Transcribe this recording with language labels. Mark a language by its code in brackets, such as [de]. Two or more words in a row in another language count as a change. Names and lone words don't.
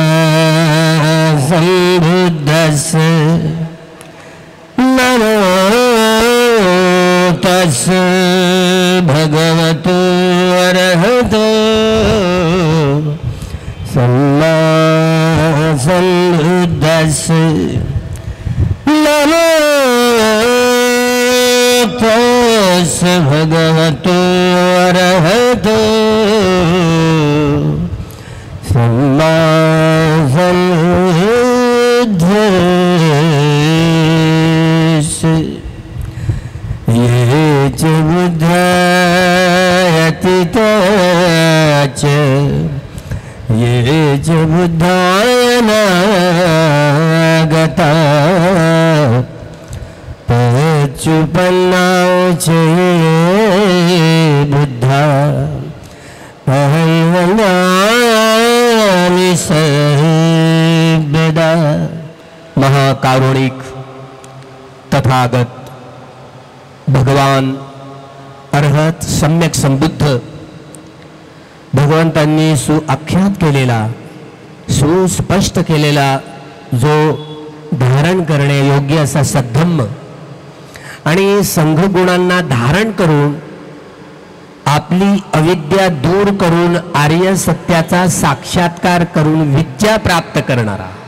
[pi] सम्बुद्धस्य नमो तस्य भगवतो अर्हतो सम्मा सम्बुद्धस्य नमो तस्य भगवतो अर्हतो सम्मा सम्बुद्धस्य ये च बुद्धयतिता च ये च बुद्धायनागता पच्युपन्ना च ये बुद्धा अहं वदामि सर्वदा। [mr] महाकारुणिक तथागत भगवान अर्हत सम्यक संबुद्ध भगवंतांनी सुआख्यात केलेला सुस्पष्ट केलेला जो धारण करणे योग्य असा सद्धम्म आणि संघगुणांना धारण करून आपली अविद्या दूर करून आर्य सत्याचा साक्षात्कार करून विद्या प्राप्त करणारा